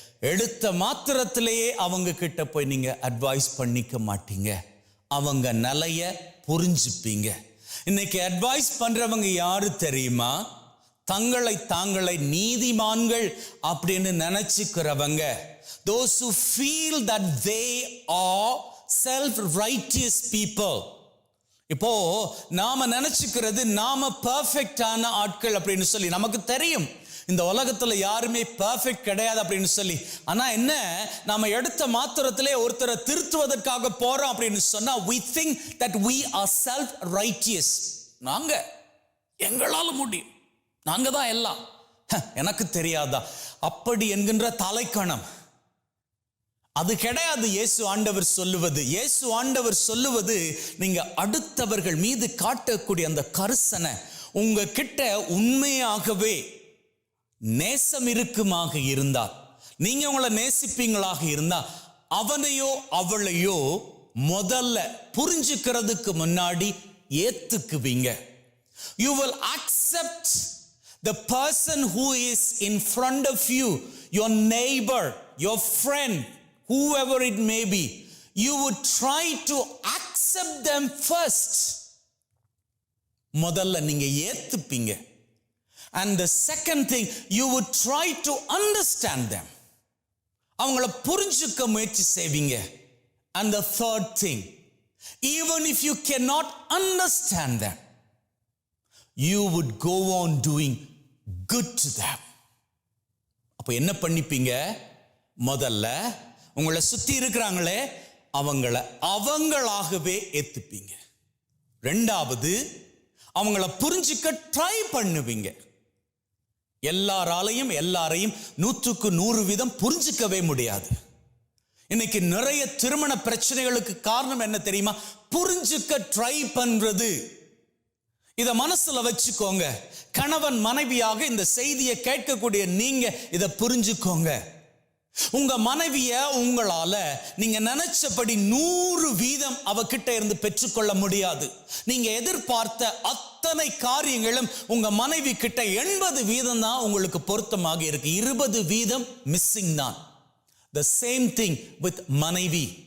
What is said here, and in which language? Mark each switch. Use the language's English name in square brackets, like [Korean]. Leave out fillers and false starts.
[Tamil] எடுத்த மாத்திரத்திலேயே அவங்க கிட்ட போய் நீங்க அட்வைஸ் பண்ணிக்க மாட்டீங்க, அவங்க நிலைய புரிஞ்சுப்பீங்க. இன்னைக்கு அட்வைஸ் பண்றவங்க யாரு தெரியுமா? தாங்களை நீதிமான்கள் அப்படின்னு நினைச்சுக்கிறவங்க. [English] Those who feel that they are self-righteous people. [Tamil] இப்போ நாம நினைச்சுக்கிறது நாம பெர்ஃபெக்டான ஆட்கள் அப்படின்னு சொல்லி நமக்கு தெரியும். இந்த உலகத்துல யாருமே பெர்ஃபெக்ட் கிடையாது அப்படின்னு சொல்லி. ஆனா என்ன, நாம எடுத்த மாத்திரத்திலே ஒருத்தரை திருத்துவதற்காக போறோம் அப்படின்னு சொன்னா [English] we think that we are self-righteous. [Tamil] நாங்க எங்களால முடியும், நாங்க தான் எல்லாம், எனக்கு தெரியாதா அப்படி என்கின்ற தலைக்கணம் அது கிடையாது. இயேசு ஆண்டவர் சொல்லுவது நீங்க அடுத்தவர்கள் மீது காட்டக்கூடிய அந்த கரிசனை, உங்க கிட்ட உண்மையாகவே நேசம் இருக்குமாக இருந்தால், நீங்க உங்களை நேசிப்பீங்களாக இருந்தா, அவனையோ அவளையோ முதல்ல புரிஞ்சுக்கிறதுக்கு முன்னாடி ஏத்துக்குவீங்க. [English] You will accept the person who is in front of you, your neighbor, your friend, whoever it may be. You would try to accept them first. [Tamil] முதல்ல நீங்க ஏத்துப்பீங்க. [English] And the second thing, you would try to understand them. [Tamil] அவங்கள புரிஞ்சுக்க முயற்சி செய்வீங்க. [English] And the third thing, even if you cannot understand them, you would go on doing good to them. [Tamil] அப்ப என்ன பண்ணிப்பீங்க? முதல்ல உங்களை சுத்தி இருக்கிறாங்களே அவங்களாகவே ஏத்துப்பீங்க. ரெண்டாவது, அவங்கள புரிஞ்சுக்க ட்ரை பண்ணுவீங்க. எல்லாரையும் 100% புரிஞ்சுக்கவே முடியாது. இன்னைக்கு நிறைய திருமண பிரச்சனைகளுக்கு காரணம் என்ன தெரியுமா? புரிஞ்சுக்க ட்ரை பண்றது. இத மனசுல வச்சுக்கோங்க. கணவன் மனைவியாக இந்த செய்தியை கேட்கக்கூடிய நீங்க இத புரிஞ்சுக்கோங்க. உங்க மனைவிய உங்களால நீங்க நினைச்சபடி 100% அவகிட்ட இருந்து பெற்றுக்கொள்ள முடியாது. நீங்க எதிர்பார்த்த அத்தனை காரியங்களும் உங்க மனைவி கிட்ட 80% தான் உங்களுக்கு பொருத்தமாக இருக்கு. 20% மிஸ்ஸிங் தான். [English] The same thing with மனைவி.